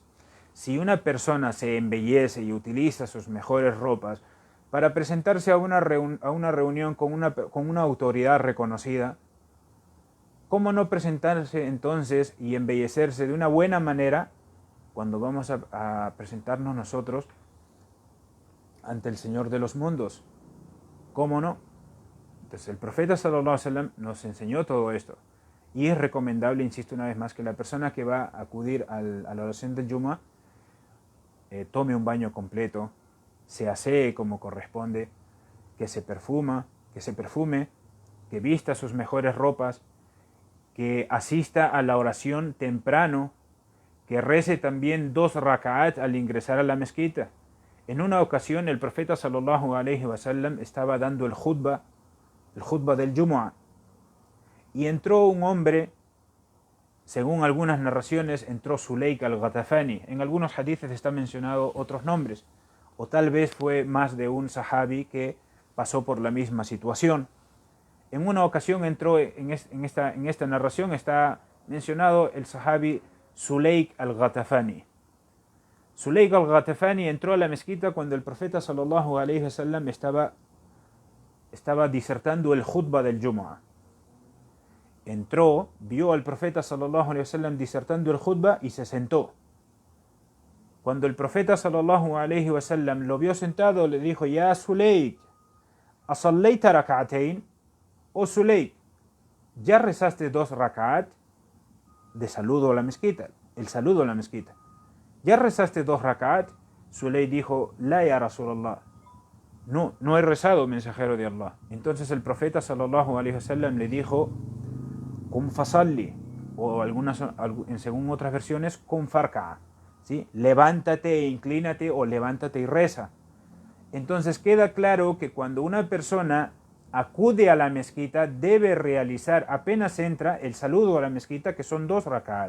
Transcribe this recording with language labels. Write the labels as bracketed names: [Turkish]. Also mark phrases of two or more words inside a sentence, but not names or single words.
[Spanish] Si una persona se embellece y utiliza sus mejores ropas para presentarse a una reunión con una autoridad reconocida, ¿cómo no presentarse entonces y embellecerse de una buena manera cuando vamos a presentarnos nosotros ante el Señor de los mundos? ¿Cómo no? Entonces el profeta [Arabic] صلى الله عليه وسلم [Spanish] nos enseñó todo esto. Y es recomendable, insisto una vez más, que la persona que va a acudir a la oración del Jumu'ah tome un baño completo, se asee como corresponde, que se perfume, que vista sus mejores ropas, que asista a la oración temprano, que rece también 2 raka'at al ingresar a la mezquita. En una ocasión el profeta [Arabic] صلى الله عليه وسلم [Spanish] estaba dando el khutbah del Jumu'ah, y entró un hombre. Según algunas narraciones, entró Sulaik al-Ghatafani. En algunos hadices está mencionado otros nombres. O tal vez fue más de un sahabi que pasó por la misma situación. En una ocasión entró, en esta narración está mencionado el sahabi Sulaik al-Ghatafani. Sulaik al-Ghatafani entró a la mezquita cuando el profeta [Arabic] صلى الله عليه وسلم [Spanish] estaba disertando el khutbah del Jumu'ah. Entró, vio al profeta [Arabic] صلى الله عليه وسلم [Spanish] disertando el khutbah y se sentó. Cuando el profeta [Arabic] صلى الله عليه وسلم [Spanish] lo vio sentado, le dijo: [Arabic] يا سليك، أصليت ركعتين? [Spanish] Oh Sulaik, ¿ya rezaste 2 rak'at de saludo a la mezquita? El saludo a la mezquita. ¿Ya rezaste 2 rak'at? Sulaik dijo: [Arabic] لا يا رسول الله. [Spanish] No he rezado, mensajero de Allah. Entonces el profeta [Arabic] صلى الله عليه وسلم [Spanish] le dijo: [Arabic] قم فصل, [Spanish] o según otras versiones, [Arabic] قم فاركع, [Spanish] ¿sí? Levántate e inclínate, o levántate y reza. Entonces queda claro que cuando una persona acude a la mezquita debe realizar, apenas entra, el saludo a la mezquita, que son 2 rak'at.